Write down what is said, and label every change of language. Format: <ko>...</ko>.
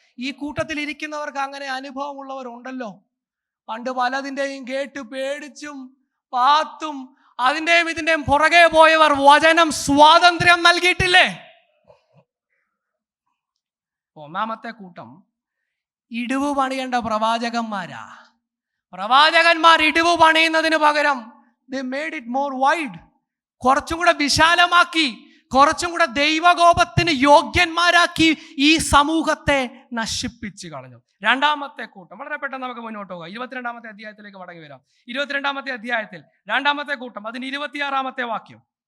<ml>ഈ കൂട്ടത്തിൽ ഇരിക്കുന്നവർക്ക് അങ്ങനെ അനുഭവമുള്ളവരുണ്ടല്ലോ. പണ്ട് പലതിൻ്റെയും കേട്ട് പേടിച്ചും പാത്തും അതിൻ്റെയും ഇതിൻ്റെയും പുറകെ പോയവർ വചനം സ്വാതന്ത്ര്യം നൽകിയിട്ടില്ലേ? ഒന്നാമത്തെ കൂട്ടം ഇടിവ് പണിയേണ്ട പ്രവാചകന്മാരാ. പ്രവാചകന്മാർ ഇടിവ് പണിയുന്നതിന് പകരം</ml> <en>they made it more wide.</en> <ml>കുറച്ചും കൂടെ വിശാലമാക്കി, കുറച്ചും കൂടെ ദൈവകോപത്തിന് യോഗ്യന്മാരാക്കി ഈ സമൂഹത്തെ നശിപ്പിച്ചു കളഞ്ഞു. രണ്ടാമത്തെ കൂട്ടം, വളരെ പെട്ടെന്ന് നമുക്ക് മുന്നോട്ട് പോകാം. 22-ാമത്തെ അധ്യായത്തിലേക്ക് മടങ്ങി വരാം. 22-ാമത്തെ അധ്യായത്തിൽ രണ്ടാമത്തെ കൂട്ടം, അതിന് 26-ാമത്തെ വാക്യം.</ml>